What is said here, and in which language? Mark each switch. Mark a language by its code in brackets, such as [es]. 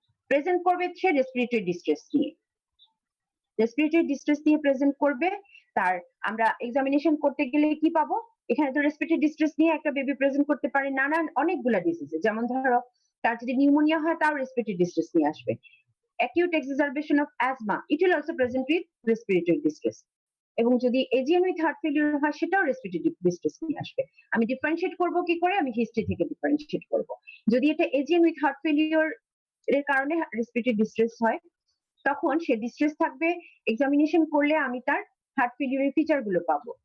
[bn] Present করবে সে respiratory distress নিয়ে, respiratory distress নিয়ে প্রেজেন্ট করবে। তার আমরা এক্সামিনেশন করতে গেলে কি পাবো? এখানে তো রেসপিরেটরি ডিস্ট্রেস নিয়ে একটা বেবি প্রেজেন্ট করতে পারে নানান অনেকগুলা ডিজিজে, যেমন ধরো তার যদি নিউমোনিয়া হয় তাও রেসপিরেটরি ডিস্ট্রেস নিয়ে আসবে। [en] acute exacerbation of asthma, it will also present with respiratory distress. [bn] এবং যদি এজিএম উইথ হার্ট ফেলিওর হয় সেটাও রেসপিরেটরি ডিস্ট্রেস নিয়ে আসবে। আমি ডিফারেন্সিয়েট করব কি করে? আমি হিস্ট্রি থেকে ডিফারেন্সিয়েট করব। যদি এটা এজিএম উইথ হার্ট ফেলিওর এর কারণে রেসপিরেটরি ডিস্ট্রেস হয়, তখন সে ডিস্ট্রেস থাকবে, এক্সামিনেশন করলে আমি তার হার্ট ফেলিওরের ফিচার গুলো পাবো।